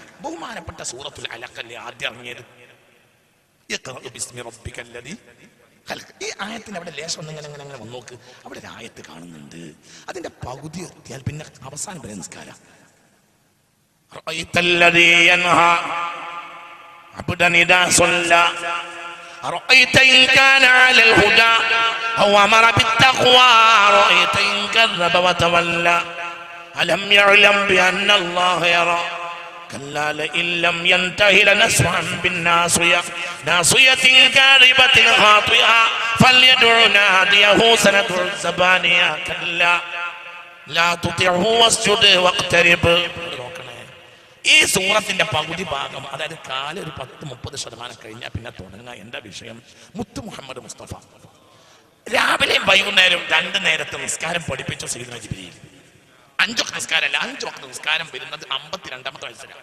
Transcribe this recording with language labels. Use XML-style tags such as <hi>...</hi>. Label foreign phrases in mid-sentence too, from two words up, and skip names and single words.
<ml>ബഹുമാനപ്പെട്ട സൂറത്തുൽ അലഖല്ലേ ആദ്യം ഇറങ്ങിയത്? ഈ ആയത്തിന് അവിടെ ലേശം ഒന്നിങ്ങനെ വന്ന് നോക്ക്. അവിടെ ഒരു ആയത്ത് കാണുന്നുണ്ട്. അതിന്റെ പകുതി എത്തിയാൽ പിന്നെ അവസാനം വരെ നിസ്കാരം.</ml> <ar>عبدا إذا صلى أرأيت إن كان على الهدى أو أمر بالتقوى أرأيت إن كذب وتولى ألم يعلم بأن الله يرى كلا لئن لم ينته لنسفعا بالناصية ناصية كاذبة خاطئة فليدع ناديه سندع الزبانية كلا لا تطعه واسجد واقترب.</ar> <ml>ഈ സൂറത്തിന്റെ പകുതി ഭാഗം, അതായത് കാലം ഒരു 10-30% കഴിഞ്ഞാൽ പിന്നെ തുടങ്ങുക എന്റെ വിഷയം മുത്തു മുഹമ്മദ് മുസ്തഫ രാവിലെയും വൈകുന്നേരം 2 നേരത്തെ നിസ്കാരം പഠിപ്പിച്ചു സയ്യിദുന ജിബ്രീൽ. 5 വക്ത് നിസ്കാരമല്ല, 5 വക്ത് നിസ്കാരം വരുന്നത് 52-ാമത്തെ വയസ്സിലാണ്.</ml>